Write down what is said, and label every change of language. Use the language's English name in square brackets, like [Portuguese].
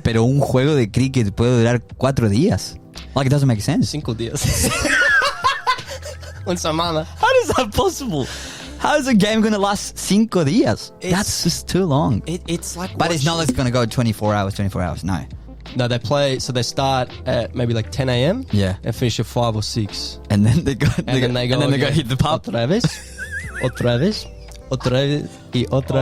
[Spanish] pero un juego de cricket puede durar 4 días. [English] Like, it doesn't make sense. [Spanish] 5 días. Una semana. [English] How is that possible? How is a game going to last 5 días? That's just too long. It's like But it's not like it's going to go 24 hours. No. No, they play, so they start at maybe like 10 a.m. Yeah. and finish at 5 or 6. And then they go, And then they go go hit the pub. [Spanish] Otra vez, otra vez, otra vez, y otra